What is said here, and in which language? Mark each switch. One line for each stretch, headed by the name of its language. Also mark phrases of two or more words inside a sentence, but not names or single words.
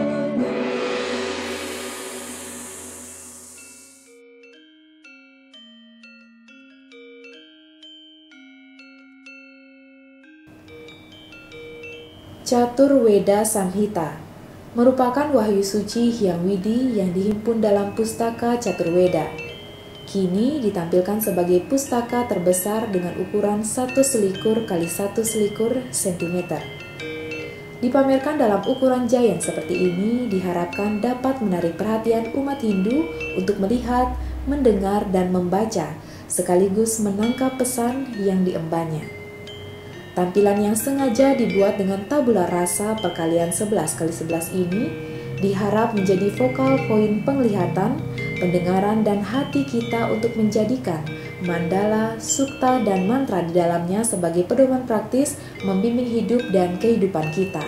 Indonesian: Catur Weda Samhita merupakan wahyu suci Hyang Widi yang dihimpun dalam pustaka Catur Weda. Kini ditampilkan sebagai pustaka terbesar dengan ukuran 1 selikur kali 1 selikur cm. Dipamerkan dalam ukuran giant seperti ini diharapkan dapat menarik perhatian umat Hindu untuk melihat, mendengar, dan membaca, sekaligus menangkap pesan yang diembannya. Tampilan yang sengaja dibuat dengan tabula rasa perkalian 11x11 ini diharap menjadi vokal poin penglihatan, pendengaran, dan hati kita untuk menjadikan mandala, sukta, dan mantra di dalamnya sebagai pedoman praktis membimbing hidup dan kehidupan kita.